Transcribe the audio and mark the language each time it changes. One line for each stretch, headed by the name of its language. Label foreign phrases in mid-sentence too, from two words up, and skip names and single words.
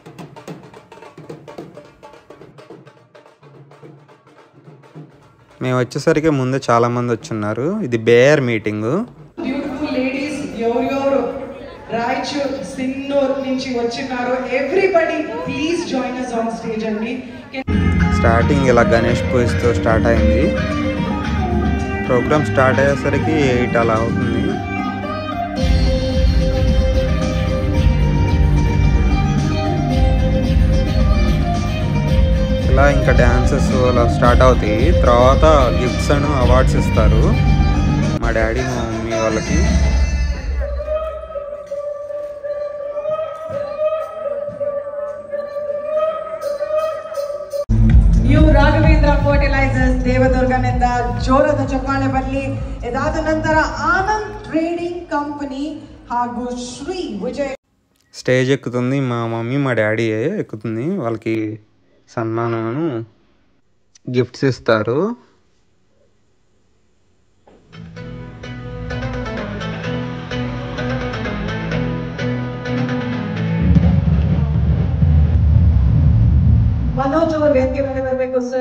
Telugu: మేము వచ్చేసరికి ముందే చాలామంది వచ్చున్నారు. ఇది బేయర్ మీటింగు. రాయచూర్ సిన్నూర్ నుంచి వచ్చినారు.
English: everybody please join us on stage
Telugu: అండి. స్టార్టింగ్ ఇలా గణేష్ పూజతో స్టార్ట్ అయింది. ప్రోగ్రామ్ స్టార్ట్ అయ్యేసరికి 8 అలా అవుతుంది. ఇలా ఇంకా డ్యాన్సెస్ అలా స్టార్ట్ అవుతాయి. తర్వాత
English: gifts and awards
Telugu: ఇస్తారు మా డాడీ మా మమ్మీ వాళ్ళకి.
Kannada: ರಾಘವೇಂದ್ರ ಫರ್ಟಿಲೈಸರ್ಸ್ ದೇವದುರ್ಗನಿಂದ ಜೋರದ ಚಪ್ಪಾಳೆ ಬರಲಿ. ಇದಾದ ನಂತರ ಆನಂದ್ ಟ್ರೇಡಿಂಗ್ ಕಂಪನಿ ಹಾಗೂ ಶ್ರೀ ವಿಜಯ್
Telugu: స్టేజ్ ఎక్కుతుంది. మా మమ్మీ మా డాడీ ఎక్కుతుంది. వాళ్ళకి సన్మానం గిఫ్ట్స్ ఇస్తారు.
Kannada: Manoj over ವೇದಿಕೆ ಮೇಲೆ ಬರಬೇಕು ಸರ್.